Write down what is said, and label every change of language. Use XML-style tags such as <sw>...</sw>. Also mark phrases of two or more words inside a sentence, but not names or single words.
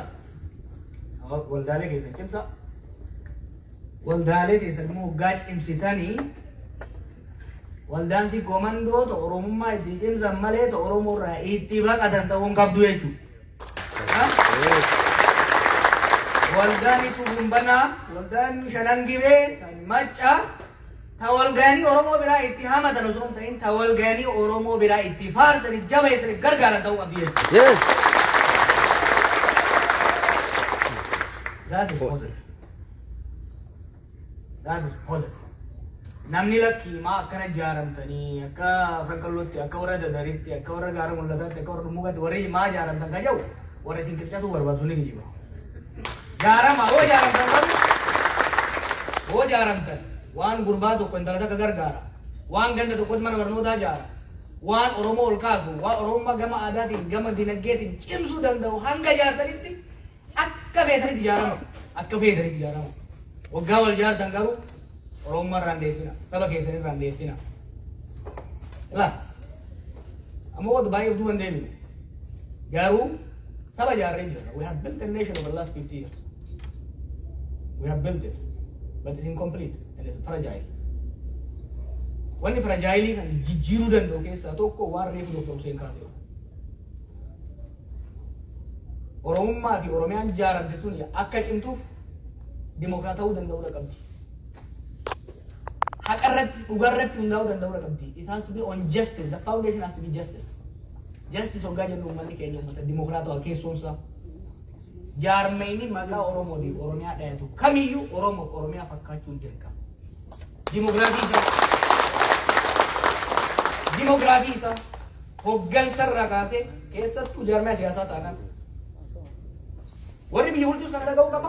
<om>Waldaalee keessan cimsaa. Waldaalee keessan immoo hoggaa cimsitanii waldaan si komandoota Oromummaa itti cimsan malee Oromoo irraa itti baqatan ta'uun qabdu jechuudha. Waldaan itti gumbanaa, waldaan shanan gibee, kan maccaa, ta walgaanii Oromoo biraa itti hamatan osoo hin ta'in ta walgaanii Oromoo biraa itti faarsanii jabeessanii gargaaran ta'uu qabdi jechuudha.</om> <en>That is positive. That is positive.</en> <om>Namni lakkii maa akkana ijaaramtanii akka Franqallootti, akka warra Dadaritti, akka warra Gaara Mul'ataatti, akka warra Dhummugaatti warri maa ijaaramtan ka jedhu warra isin qircatu barbaadu ni kijiba. Jaarama hoo ijaaramtan qabu Hoo jaaramtan waan gurbaa tokko intala takka gargaara. Waan ganda tokkotti mana barnootaa jaara. Waan Oromoo ol kaasu, waan Oromummaa gama aadaatiin, gama dinagdeetiin cimsuu danda'u hanga jaartanitti akka feetanitti ijaarama. Akka feetanitti ijaarama. Waggaa wal jaartan garuu Oromummaa irraan deessina. Saba keessanii irraan deessina. Ilaa ammoo wanta baay'ee of duuban deemine. Garuu saba jaarree jirra.</om> <en>We have built a nation over the last 50 years. We have built it, but it's incomplete and it's fragile.</en> <om>Wanni fragile kan jijjiiruu danda'u keessaa tokko waan reefu Dr. Hussein kaasee. Oromummaa fi Oromiyaan jaaramte tun akka cimtuuf dimokiraata ta'uu danda'uu qabdi. Haqa irratti, dhugaa irratti hundaa'uu danda'uu qabdi.</om> <en>It has to be on justice. The foundation has to be justice.</en> <om>Justice hoggaa jennu uummanni keenya uummata dimokiraatawaa keessoomsaa. Jaarmeyni maqaa Oromootiif Oromiyaa dhayatu kamiyyuu Oromiyaa fakkaachuun dirqama. Dimoogiraafii isaa hoggansarraa kaasee keessattuu jaarmaya siyaasaa taanaan warri biyya bulchus kana dhaga'uu qaba.</om>